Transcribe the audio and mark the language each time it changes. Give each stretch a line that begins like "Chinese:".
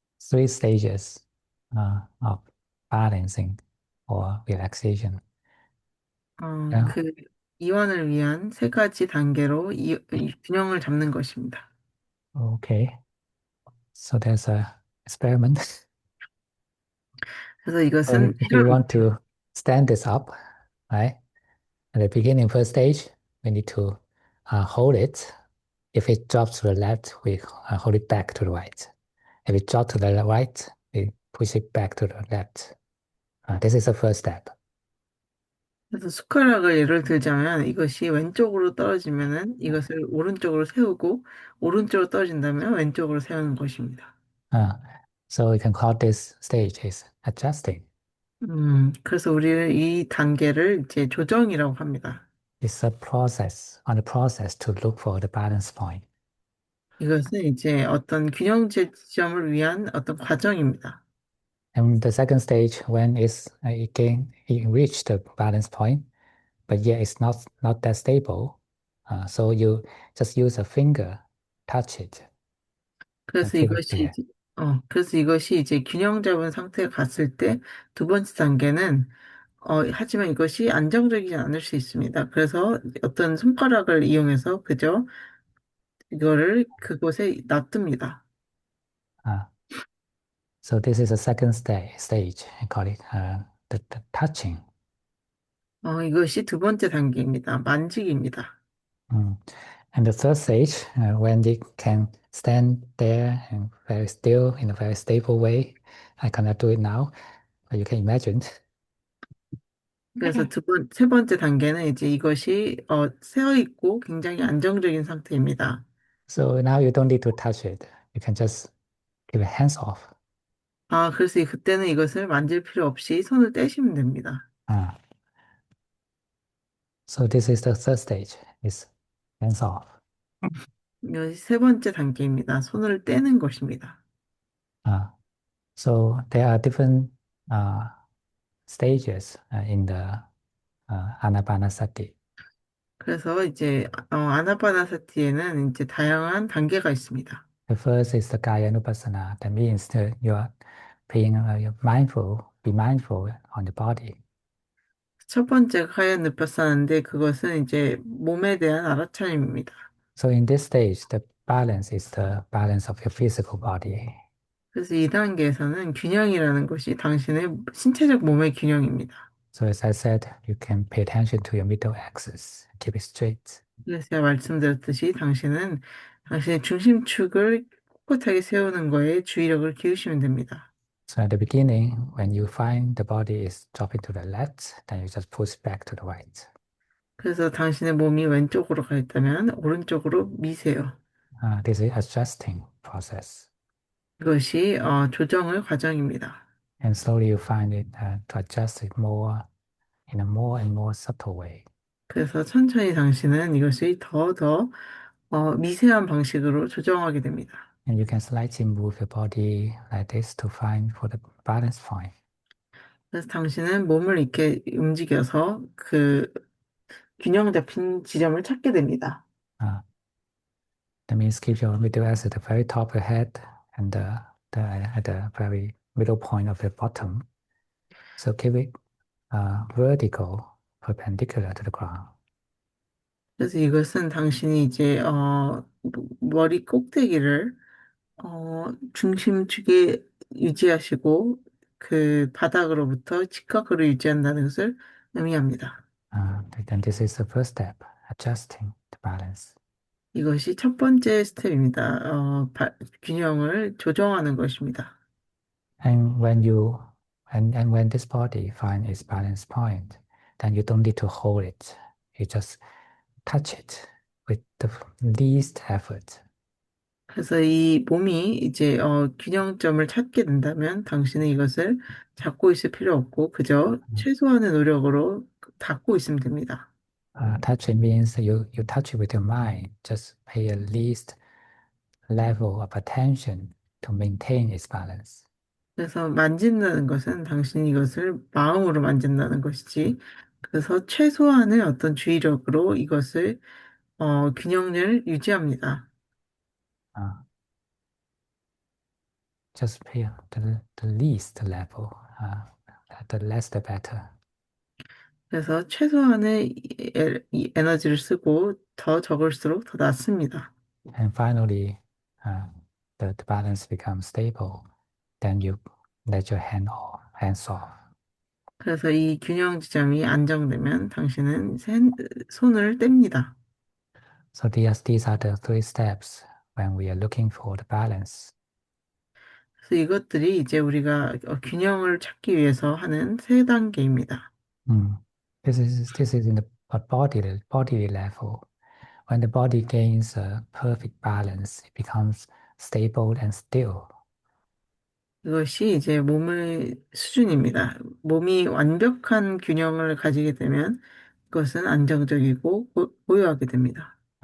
English: 3 stages of balancing or relaxation. Yeah.
Korean: 그 이완을 위한 3가지 단계로 이 균형을 잡는 것입니다.
English: Okay. So there's a experiment.
Korean: 그래서
English: So
Korean: 이것은
English: if you want
Korean: 실험입니다.
English: to stand this up, right? At the beginning, first stage, we need to hold it. If it drops to the left, we hold it back to the right. If it drops to the right, we push it back to the left. This is the first step.
Korean: 그래서 숟가락을 예를 들자면 이것이 왼쪽으로 떨어지면은 이것을 오른쪽으로 세우고 오른쪽으로 떨어진다면 왼쪽으로 세우는 것입니다.
English: So we can call this stage is adjusting.
Korean: 그래서 우리는 이 단계를 이제 조정이라고 합니다.
English: It's a process, on the process to look for the balance point.
Korean: 이것은 이제 어떤 균형제 지점을 위한 어떤 과정입니다.
English: And the second stage, when it reached the balance point, but yet it's not that stable. So you just use a finger, touch it, and
Korean: 그래서
English: feel it
Korean: 이것이
English: there.
Korean: 이제, 그래서 이것이 이제 균형 잡은 상태에 갔을 때 2번째 단계는 하지만 이것이 안정적이지 않을 수 있습니다. 그래서 어떤 손가락을 이용해서 그저 이거를 그곳에 놔둡니다.
English: Uh, so this is a second stage. I call it the touching.
Korean: 이것이 2번째 단계입니다. 만지기입니다. Mm.
English: And the third stage, when you can stand there and very still in a very stable way, I cannot do it now, but you can imagine.
Korean: 그래서 세 번째 단계는 이제 이것이 세어 있고 굉장히 안정적인 상태입니다.
English: So now you don't need to touch it. You can just keep it hands off.
Korean: 아, 그래서 그때는 이것을 만질 필요 없이 손을 떼시면 됩니다.
English: Uh, so this is the third stage, is hands off.
Korean: 이것이 세 번째 단계입니다. 손을 떼는 것입니다.
English: Uh, so there are different uh, stages in the Anapanasati.
Korean: 그래서 이제 아나파나사티에는 이제 다양한 단계가 있습니다.
English: The first is the Kaya Nupassana. That means that you are you're mindful, be mindful on the body.
Korean: 첫 번째가 카야 느파사나인데 그것은 이제 몸에 대한 알아차림입니다.
English: So in this stage, the balance is the balance of your physical body.
Korean: 그래서 이 단계에서는 균형이라는 것이 당신의 신체적 몸의 균형입니다.
English: So as I said, you can pay attention to your middle axis, keep it straight.
Korean: 그래서 제가 말씀드렸듯이 당신은 당신의 중심축을 꼿꼿하게 세우는 거에 주의력을 기울이시면 됩니다.
English: So at the beginning, when you find the body is dropping to the left, then you just push back to the right.
Korean: 그래서 당신의 몸이 왼쪽으로 가 있다면 오른쪽으로 미세요.
English: This is adjusting process.
Korean: 이것이 조정의 과정입니다.
English: And slowly you find it to adjust it more in a more and more subtle way.
Korean: 그래서 천천히 당신은 이것이 더 미세한 방식으로 조정하게 됩니다.
English: And you can slightly move your body like this to find for the balance point.
Korean: 그래서 당신은 몸을 이렇게 움직여서 그 균형 잡힌 지점을 찾게 됩니다.
English: Uh, that means keep your middle axis at the very top of your head and at the very middle point of your bottom. So keep it vertical, perpendicular to the ground.
Korean: 그래서 이것은 당신이 이제 머리 꼭대기를 중심축에 유지하시고 그 바닥으로부터 직각으로 유지한다는 것을 의미합니다.
English: Then this is the first step, adjusting the balance.
Korean: 이것이 첫 번째 스텝입니다. 균형을 조정하는 것입니다.
English: And when this body finds its balance point, then you don't need to hold it. You just touch it with the least effort.
Korean: 그래서 이 몸이 이제 균형점을 찾게 된다면 당신은 이것을 잡고 있을 필요 없고 그저 최소한의 노력으로 닿고 있으면 됩니다.
English: Touch it means you touch it with your mind. Just pay a least level of attention to maintain its balance.
Korean: 그래서 만진다는 것은 당신이 이것을 마음으로 만진다는 것이지 그래서 최소한의 어떤 주의력으로 이것을 균형을 유지합니다.
English: Uh, just pay the least level. The less the better.
Korean: 그래서 최소한의 이 에너지를 쓰고 더 적을수록 더 낫습니다.
English: And finally, uh, the balance becomes stable. Then you let your hands off.
Korean: 그래서 이 균형 지점이 안정되면 당신은 손을 뗍니다.
English: So these are the three steps when we are looking for the balance.
Korean: 그래서 이것들이 이제 우리가 균형을 찾기 위해서 하는 세 단계입니다.
English: This is in the body level. When the body gains a perfect balance, it becomes stable and still.
Korean: 이것이 이제 몸의 수준입니다. 몸이 완벽한 균형을 가지게 되면 그것은 안정적이고 고요하게 됩니다.